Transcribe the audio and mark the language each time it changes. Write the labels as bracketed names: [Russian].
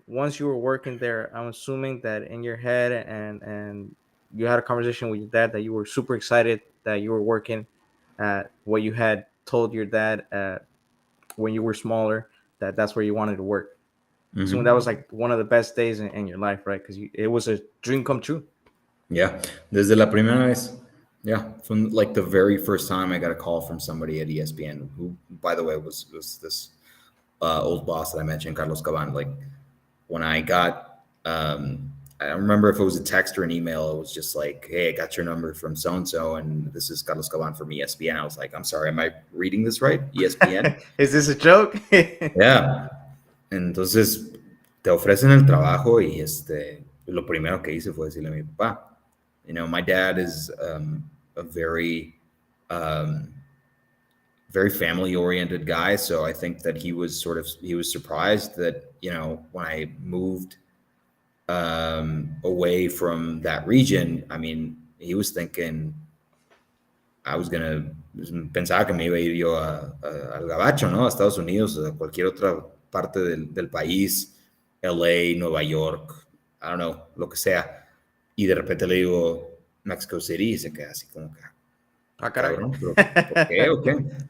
[English] Once you were working there, I'm assuming that in your head and you had a conversation with your dad that you were super excited that you were working at what you had told your dad when you were smaller, that's where you wanted to work. Mm-hmm. So that was like one of the best days in your life, right? Because it was a dream come true. [Spanish] Yeah, desde la primera vez. [English] Yeah, from like the very first time I got a call from somebody at ESPN, who, by the way, was this old boss that I mentioned, Carlos Caban. Like when I got, I don't remember if it was a text or an email. It was just like, hey, I got your number from so-and-so, and this is Carlos Caban from ESPN. I was like, I'm sorry, am I reading this right? ESPN? Is this a joke? Yeah. [Spanish] Entonces, te ofrecen el trabajo y lo primero que hice fue decirle a mi papá. [English] My dad is a very, very family-oriented guy. So I think that he was surprised that, when I moved away from that region, I mean, he was thinking [Spanish] pensaba que me iba a ir yo al gabacho, ¿no? A Estados Unidos, a cualquier otra parte del país, LA, Nueva York, [English] I don't know, [Spanish] lo que sea. Y de repente le digo Mexico City y se queda así como que, cabrón, ¿pero por qué o qué?